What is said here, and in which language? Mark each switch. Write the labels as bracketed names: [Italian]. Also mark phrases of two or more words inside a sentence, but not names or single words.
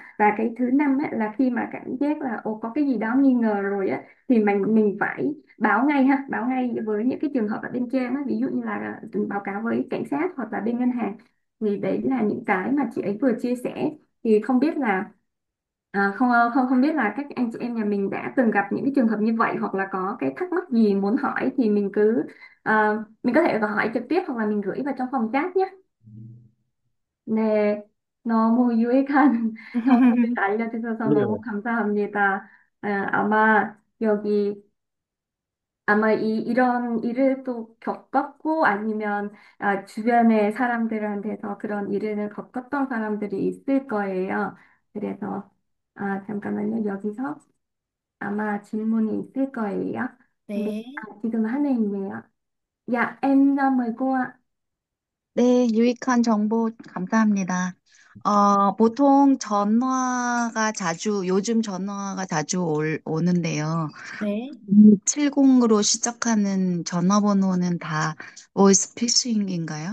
[Vietnamese] Và cái thứ năm á, là khi mà cảm giác là có cái gì đó nghi ngờ rồi á, thì mình phải báo ngay ha, báo ngay với những cái trường hợp ở bên trên á, ví dụ như là báo cáo với cảnh sát hoặc là bên ngân hàng. Thì đấy là những cái mà chị ấy vừa chia sẻ. Thì không biết là không không không biết là các anh chị em nhà mình đã từng gặp những cái trường hợp như vậy, hoặc là có cái thắc mắc gì muốn hỏi thì mình có thể hỏi trực tiếp hoặc là mình gửi vào trong phòng chat nhé. [Korean] 네, 너무 유익한 정보를 알려주셔서 너무 감사합니다. 여기 아마 이런 일을 또 겪었고, 아니면 주변의 사람들한테서 그런 일을 겪었던 사람들이 있을 거예요. 그래서 잠깐만요. 여기서 아마 질문이 있을 거예요. 근데 네. 지금 하나 있네요. 야, [Vietnamese] em mời cô ạ. [Korean] 네, 유익한 정보 감사합니다. 보통 요즘 전화가 자주 오는데요. 네. 70으로 시작하는 전화번호는 다 보이스피싱인가요?